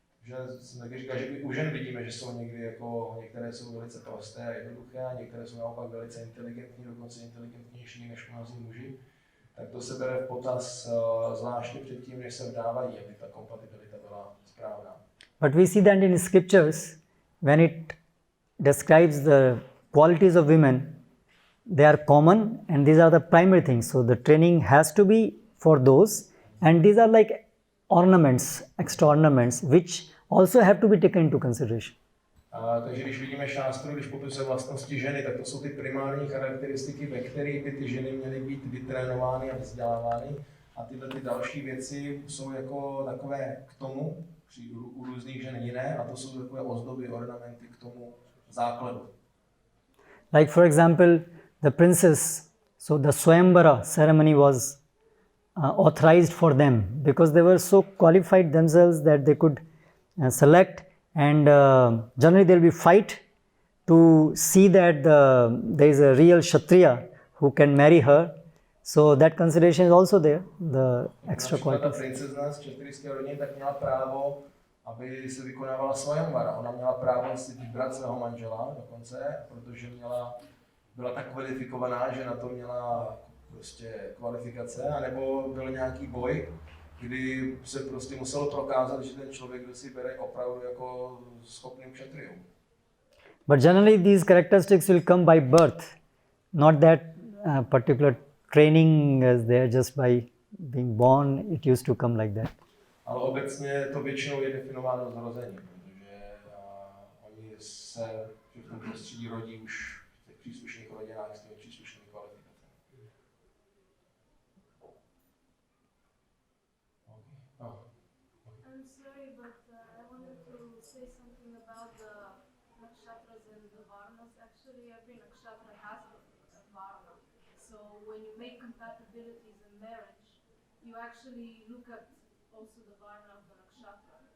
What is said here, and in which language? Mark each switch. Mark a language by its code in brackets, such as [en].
[cs] Že jsem taky říkal, že i u žen vidíme, že jsou někdy jako, některé jsou velice prosté a jednoduché, a některé jsou naopak velice inteligentní, dokonce inteligentnější než mnozí muži. Tak to se bere v potaz zvláště předtím, než se vdávají, aby ta kompatibilita byla správná. [en] But we see that in scriptures, when it describes the qualities of women, they are common and these are the primary things. So the training has to be for those, and these are like ornaments, extra ornaments, which also have to be taken into consideration. [cs] Takže když vidíme šástru, když popisuje vlastnosti ženy, tak to jsou ty primární charakteristiky, ve kterých by ty ženy měly být vytrénovány a vzdělávány. A tyhle ty další věci jsou jako takové k tomu, u různých žen jiné, a to jsou takové ozdoby, ornamenty k tomu základu. [en] Like for example, the princess, so the Swayambara ceremony was authorized for them because they were so qualified themselves that they could select, and generally there will be fight to see that there is a real kshatriya who can marry her. So that consideration is also there, the extra qualities. [cs] Ta princezna z kšatrijské rodiny tak měla právo, aby se vykonávala Swayambara. Ona měla právo si vybrat svého manžela dokonce, protože byla tak kvalifikovaná, že na to měla prostě kvalifikace, anebo byl nějaký boj, kdy se prostě muselo prokázat, že ten člověk, kdo si bere, opravdu jako schopným kshatriyou. [en] But generally these characteristics will come by birth, not that particular training is there just by being born. It used to come like that. [cs] Ale obecně to většinou je definováno zrozením, protože oni se v tom prostředí rodí už v těch příslušných rodinách s těmi příslušnými kvalifikacemi. [en] I'm sorry, but I wanted to say something about the nakshatras and the varnas. Actually, every nakshatra has a varna. So when you make compatibilities in marriage, you actually look at also the varna of the nakshatra.